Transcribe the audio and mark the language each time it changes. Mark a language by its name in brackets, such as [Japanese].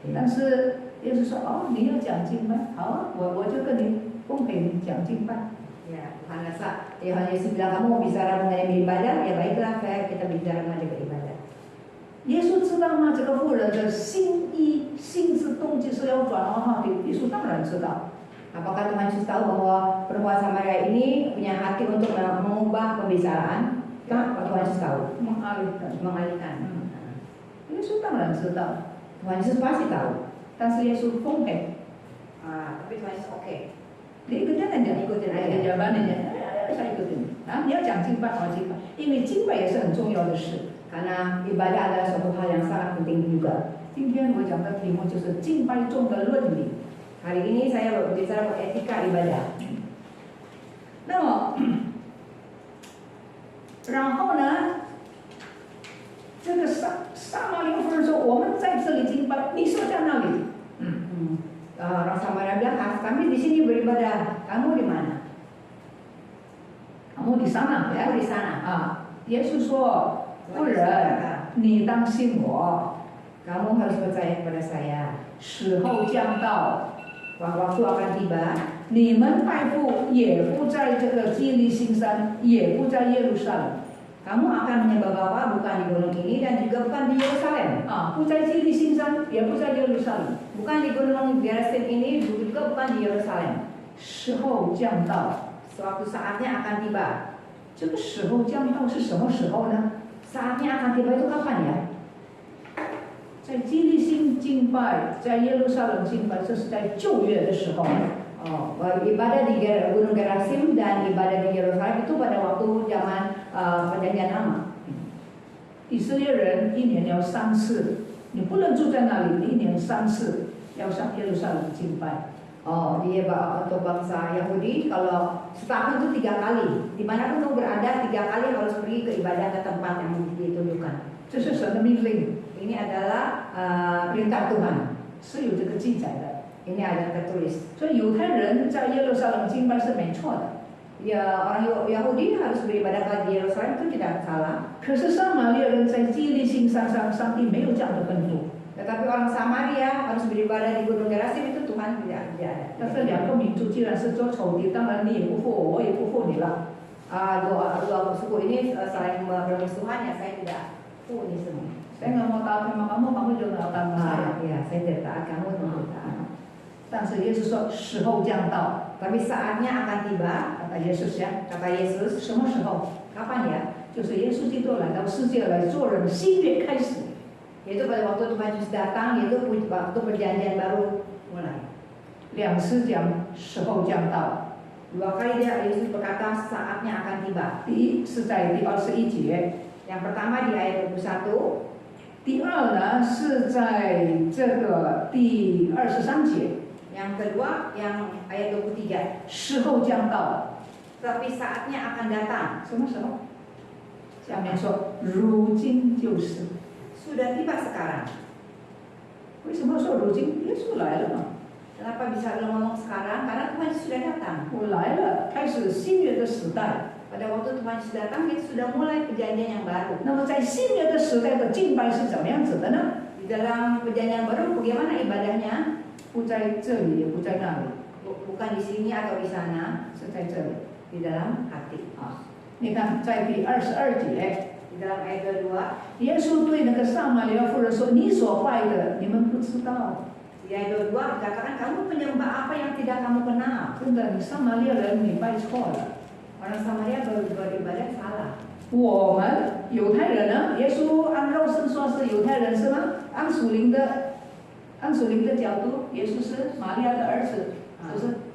[Chinese] 但是耶稣说哦，你要讲敬拜，好啊，我就跟你公平讲敬拜。 [Indonesian] Ya, Tuhan Yesus bilang kamu mau bicara mengenai ibadah, ya baiklah kita bicara mengenai beribadah. [Chinese] 耶稣知道吗？这个妇人的心智动机是要转化话题。耶稣当然知道。 [Indonesian] Apakah Tuhan Yesus tahu bahwa perempuan Samaria ini punya hati untuk mengubah pembicaraan? Tuhan Yesus tahu. Mengalihkan. [Chinese] 耶稣当然知道。 [Indonesian] Tuhan Yesus pasti tahu. [Chinese] 但是耶稣公平。 [Indonesian] Tapi Tuhan Yesus oke. [Chinese] 你 [Indonesian] ikutin aja， ikutin aja， jawabannya saya ikutin。 [Chinese] 啊，你要讲敬拜，好敬拜，因为敬拜也是很重要的事。 [Indonesian] karena ibadah adalah suatu hal yang sangat penting juga. [Chinese] 今天我讲的题目就是敬拜中的论理。 [Indonesian] Hari ini saya berbicara etika ibadah. [Chinese] 那么，然后呢，这个撒玛利亚夫人说：“我们在这里敬拜，你说在那里？” [Indonesian] Orang Samaria bilang, kami di sini beribadah, kamu di mana? Kamu di sana ya? Aku di sana. [Chinese] 啊，耶稣说：“夫人，你当信我， [Indonesian] kamu harus percaya kepada saya. [Chinese] 时候将到， [Indonesian] Waktu akan tiba. [Chinese] 你们拜父也不在这个基利心山，也不在耶路撒冷。” [Indonesian] Kamu akan menyembah Bapa bukan di gunung ini dan juga bukan di Yerusalem. [Chinese] 啊，不在基利心山，也不在耶路撒冷。 [Indonesian] Bukan di gunung Gerizim ini, juga bukan di Yerusalem. [Chinese] 时候将到， [Indonesian] Suatu saatnya akan tiba. [Chinese] 这个时候将到是什么时候呢？ [Indonesian] Saatnya akan tiba itu kapan ya? [Chinese] 在基利心敬拜，在耶路撒冷敬拜，这是在旧约的时候。 [Indonesian] Ibadah di gunung Gerizim dan ibadah di Yerusalem itu pada waktu zaman perjanjian lama. [Chinese] 以色列人一年要3次，你不能住在那里，你一年3次要上耶路撒冷敬拜。 [Indonesian] Untuk bangsa Yahudi kalau setahun itu 3 kali, dimanapun kamu berada 3 kali harus pergi ke ibadah ke tempat yang ditunjukkan. [Chinese] 这是神的命令， [Indonesian] Ini adalah perintah Tuhan. [Chinese] 是有这个记载的。 [Indonesian] Ini ada tertulis. [Chinese] 所以犹太人在耶路撒冷敬拜是没错的。 [Indonesian] Ya, orang Yahudi harus beribadah di Yerusalem itu tidak salah. [Chinese] 可是撒玛利亚人在基利心山上，上帝没有这样的吩咐。 [Indonesian] Tetapi orang Samaria harus beribadah di gunung Gerizim itu Tuhan tidak ada. [Chinese] 那这2个民族既然是做仇敌，当然你也不服我，我也不服你了。 [Indonesian] Dua suku ini saling bermusuhan ya, saya tidak ini semua. Saya nggak mau taat sama kamu, kamu juga nggak taat sama saya. Ya, saya tidak taat kamu, tentu taat. [Chinese] 但是耶稣说时候将到， [Indonesian] Tapi saatnya akan tiba, kata Yesus ya. kata Yesus. [Chinese] 什么时候？ [Indonesian] Kapan ya? [Chinese] 就是耶稣基督来到世界来做人，新约开始。 [Indonesian] Yaitu pada waktu Tuhan Yesus datang, yaitu waktu perjanjian baru mulai. [Chinese] 2次讲时候将到， [Indonesian] 2 kali Yesus berkata saatnya akan tiba. [Chinese] 第一是在第21节， [Indonesian] Yang pertama di ayat 21. [Chinese] 第二呢是在这个第23节， [Indonesian] Yang kedua yang ayat 23. [Chinese] 时候将到， [Indonesian] Tapi saatnya akan datang. [Chinese] 什么时候？下面说如今就是。 [Indonesian] Sudah tiba sekarang. [Chinese] 为什么说如今？耶稣来了嘛。 [Indonesian] Kenapa bisa lo ngomong sekarang? Karena Tuhan Yesus sudah datang. [Chinese] 我来了，开始新约的时代。 [Indonesian] Pada waktu Tuhan Yesus datang, itu sudah mulai perjanjian yang baru. [Chinese] 那么在新约的时代的敬拜是怎么样子的呢？ [Indonesian] Di dalam perjanjian baru, bagaimana ibadahnya? [Chinese] 不在这里，也不在那里， [Indonesian] Bukan di sini atau di sana, [Chinese] 是在这里 [Indonesian] di dalam hati. [Chinese] 啊。你看，在第22节， [Indonesian] Di dalam ayat 22, [Chinese] 耶稣对那个撒玛利亚妇人说：“你所拜的，你们不知道。 [Indonesian] di ayat 22 dikatakan kamu menyembah apa yang tidak kamu kenal. [Chinese] 真的，你撒玛利亚人，你拜错了。 [Indonesian] Orang Samaria beribadah salah. [Chinese] 我们犹太人呢？耶稣按肉身说是犹太人是吗？按属灵的角度，耶稣是玛利亚的儿子，是不是？